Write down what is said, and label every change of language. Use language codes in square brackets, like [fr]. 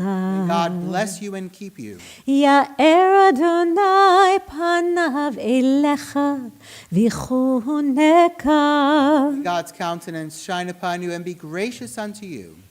[en] May God bless you and keep you. [he] יאר אדוני פניו אליך ויחונך. [en] God's countenance shine upon you and be gracious unto you.